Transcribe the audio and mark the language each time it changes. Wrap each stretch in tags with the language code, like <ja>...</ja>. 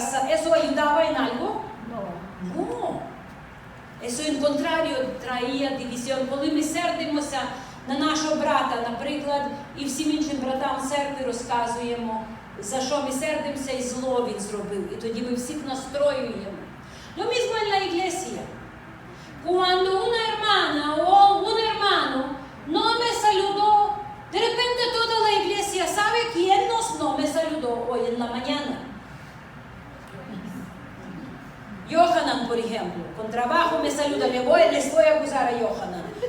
<es>¿Eso ayudaba en algo? No. Eso en contrario traía división.</es> <uk>Коли ми сердимося на нашого брата, наприклад, і всім іншим братам церкви розказуємо, за що ми сердимося і зло він зробив. І тоді ми всіх настроюємо.</uk> <es>Lo mismo en la iglesia. Cuando una hermana o un hermano no me saludó, de repente toda la iglesia sabe quién no me saludó hoy en la mañana. Yohanan, por ejemplo, con trabajo me saluda, les voy a acusar a Yohanan.</es>